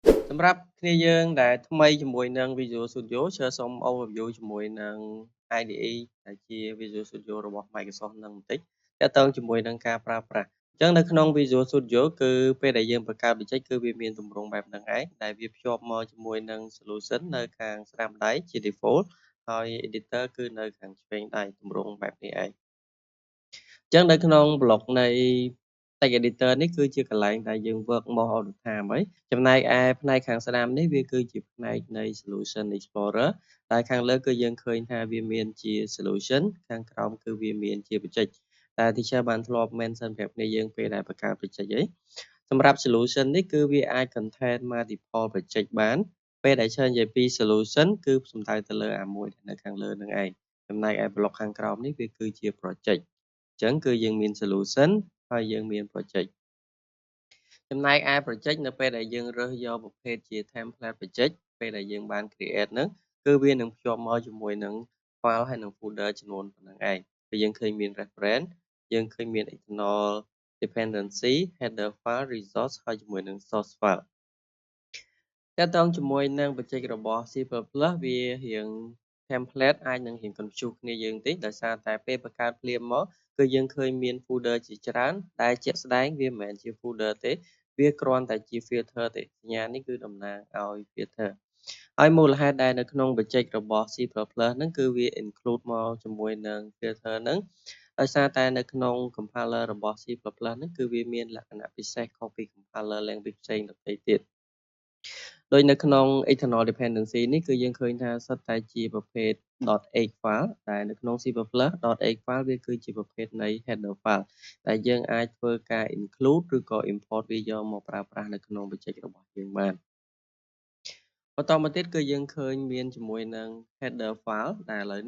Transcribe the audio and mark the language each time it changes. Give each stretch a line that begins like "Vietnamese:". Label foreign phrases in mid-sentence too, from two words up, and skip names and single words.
Khmer: សម្រាប់គ្នាយើងដែលថ្មីជាមួយនឹង Visual Studio សូម overview ជាមួយនឹង IDE ដែលជា Visual Studio របស់ Microsoft នឹងបន្តិចទាក់ទងជាមួយនឹងការប្រើប្រាស់អញ្ចឹងនៅក្នុង Visual Studio គឺពេលដែលយើងបង្កើត project គឺវាមានទម្រង់បែបហ្នឹងឯងដែលវាភ្ជាប់មកជាមួយ នឹង solution នៅខាងស្ដាំដៃជា default ហើយ editor គឺនៅខាងឆ្វេងដៃទម្រង់បែបនេះឯងអញ្ចឹងនៅក្នុង block នៃ Text Editor នេះគឺជាកន្លែងដែលយើង
English: work most of the time
Khmer: ហើយចំណែកឯផ្នែក ខាងស្ដាំនេះវាគឺជាផ្នែកនៃ Solution Explorer ដែលខាងលើគឺយើងឃើញថាវាមានជា Solution ខាងក្រោមគឺវាមានជា Project ដែល Teacher បានធ្លាប់ mention ប្រាប់គ្នាយើងពេលដែលបង្កើត Project អីសម្រាប់ Solution នេះគឺវាអាច
English: contain multiple project
Khmer: បានពេលដែលច្រើននិយាយពី Solution គឺ សំដៅទៅលើអាមួយនៅខាងលើនឹងឯងចំណែកឯ block ខាងក្រោមនេះវាគឺជា Project អញ្ចឹងគឺយើងមាន Solution ហើយយើងមាន Project ចំណែកឯ project នៅពេលដែលយើងរើសយកប្រភេទជា
English: template project
Khmer: ពេលដែលយើងបាន create ហ្នឹងគឺវានឹងភ្ជាប់មកជាមួយនឹង file ហើយនឹង folder ចំនួនប៉ុណ្ណឹងឯងពេលយើងឃើញមាន reference យើងឃើញមាន external
English: dependency header file resource
Khmer: ហើយជាមួយនឹង
English: source file
Khmer: ទាក់ទងជាមួយនឹង project របស់ C++ វារៀង template អាចនឹងរៀង confuse គ្នាយើងតិចដោយសារតែពេលបង្កើតភ្លាមមកគឺយើងឃើញមាន folder ជា ច្រើនដែលជាក់ស្ដែងវាមិនមែនជា folder ទេវាគ្រាន់តែជា filter ទេសញ្ញានេះគឺតំណាងឲ្យ filter ហើយមូលហេតុដែលនៅក្នុង project របស់ C++ ហ្នឹងគឺវា include មកជាមួយនឹង filter ហ្នឹងដោយសារតែនៅក្នុង compiler របស់ C++ ហ្នឹងគឺវាមានលក្ខណៈ ពិសេសខុសពី
English: compiler language
Khmer: ផ្សេងដទៃទៀតដោយនៅក្នុង
English: external dependency
Khmer: នេះគឺយើងឃើញថាសុទ្ធតែជាប្រភេទ
English: .h file
Khmer: ដែលនៅក្នុង C++
English: .h file
Khmer: វាគឺជាប្រភេទនៃ
English: header file
Khmer: ដែលយើងអាចធ្វើការ include ឬក៏ import វាយកមកប្រើប្រាស់នៅក្នុង project របស់យើងបានបន្តមកទៀតគឺយើងឃើញមានជាមួយនឹង
English: header file
Khmer: ដែលឥឡូវ